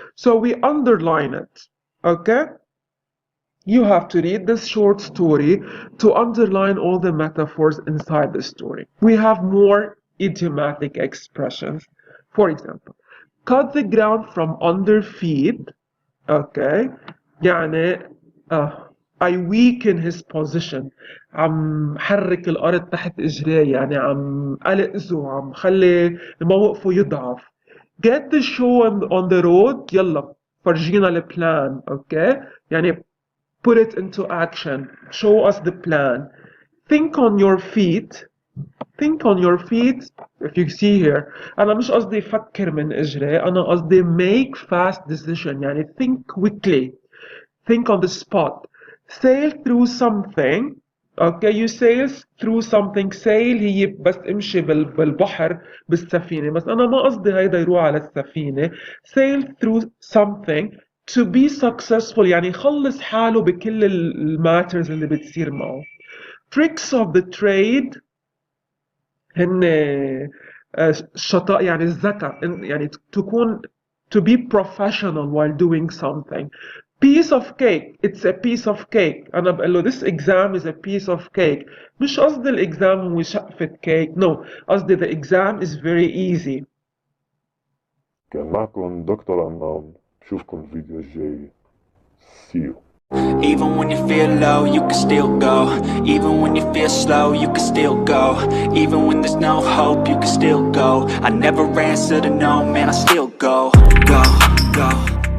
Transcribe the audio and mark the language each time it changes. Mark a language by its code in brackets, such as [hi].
[en] So we underline it. Okay, you have to read this short story to underline all the metaphors inside the story. We have more idiomatic expressions. For example, cut the ground from under feet. Okay, يعني I weaken his position. [ar] عم حرك الأرض تحت إجريه، يعني عم ألقزه، عم خلي موقفه يضعف. [en] Get the show on the road. [ar] يلا فرجينا البلان. [en] Okay, يعني put it into action. Show us the plan. Think on your feet. Think on your feet. If you see here, [ar] أنا مش قصدي فكر من إجري، أنا قصدي [en] make fast decision، يعني think quickly. Think on the spot. Sail through something. Okay, you sail through something. [ar] sail هي بس امشي بالبحر بالسفينة، بس أنا ما قصدي هيدا يروح على السفينة. [en] Sail through something to be successful، [ar] يعني يخلص حاله بكل الماترز اللي بتصير معه. [en] Tricks of the trade [ar] هن الشطاء، يعني الذكاء، يعني تكون [en] to be professional while doing something. Piece of cake. It's a piece of cake. أنا بقول له this exam is a piece of cake. [ar] مش قصدي الإكزام هو شقفة كيك. [en] No. [ar] قصدي [en] the exam is very easy. [ar] كان معكم دكتور أناون. بشوفكم الفيديو الجاي. [en] See you. Even when you feel low, you can still go. Even when you feel slow, you can still go. Even when there's no hope, you can still go. I never answer to no, man, I still go. Go, go.